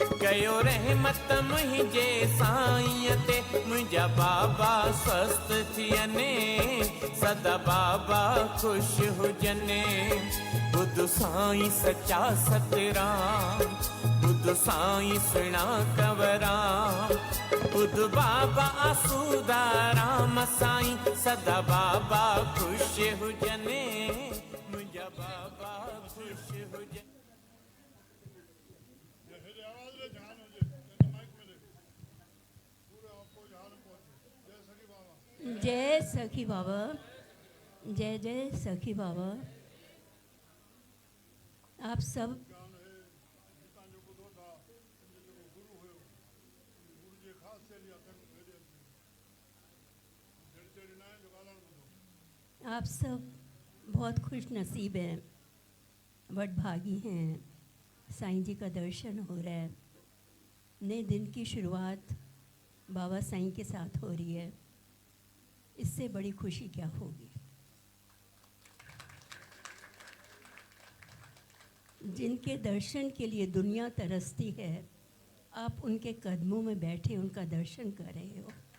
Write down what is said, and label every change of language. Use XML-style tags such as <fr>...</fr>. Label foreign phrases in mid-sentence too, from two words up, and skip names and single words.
<sd>कयो रहमत मुंहिंजे साईं ते मुंहिंजा बाबा स्वस्थ थियनि सदा बाबा ख़ुशि हुजनि ॿुध साईं सचा सतराम ॿुध साईं सुहिणा कंवराम ॿुध बाबा आसूदाराम साईं सदा बाबा ख़ुशि हुजनि मुंहिंजा बाबा ख़ुशि हुजनि। जय सखी बाबा, जय जय सखी बाबा।</sd> <hi>आप सब बहुत खुश नसीब हैं, वडभागी हैं। साईं जी का दर्शन हो रहा है, नए दिन की शुरुआत बाबा साईं के साथ हो रही है, इससे बड़ी खुशी क्या होगी। जिनके दर्शन के लिए दुनिया तरसती है, आप उनके कदमों में बैठे उनका दर्शन कर रहे हो।</hi>